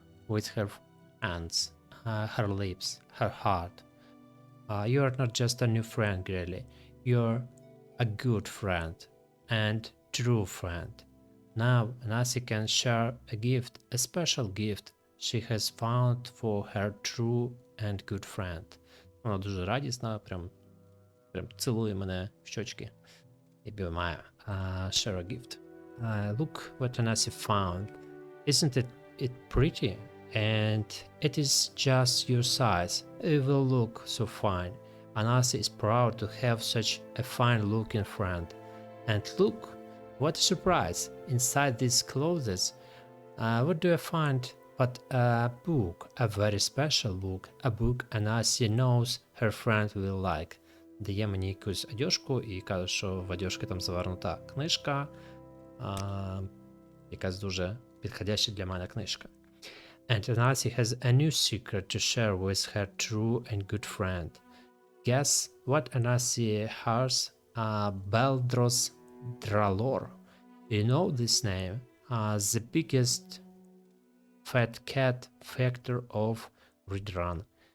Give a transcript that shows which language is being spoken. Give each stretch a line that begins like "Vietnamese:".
English: with her hands, her lips, her heart. You are not just a new friend, really. You're a good friend and true friend. Now, Nancy can share a gift, a special gift she has found for her true and good friend.
Ukrainian: Вона дуже радісна, прям цілує мене в щочки і обіймає.
English: Share a gift. Look what Nancy found. Isn't it pretty? And it is just your size. It will look so fine. Anasi is proud to have such a fine-looking friend. And look, what a surprise! Inside these clothes, what do I find but a book, a very special book, a book Anasi knows her friend will like.
Ukrainian: Дає мені якусь одежку і каже, що в одежці там завернута книжка, якась дуже підходяща для мене книжка.
English: And Anasi has a new secret to share with her true and good friend. Guess what Anasi has? Baldros Dralor. You know this name? The biggest fat cat factor of Redrun.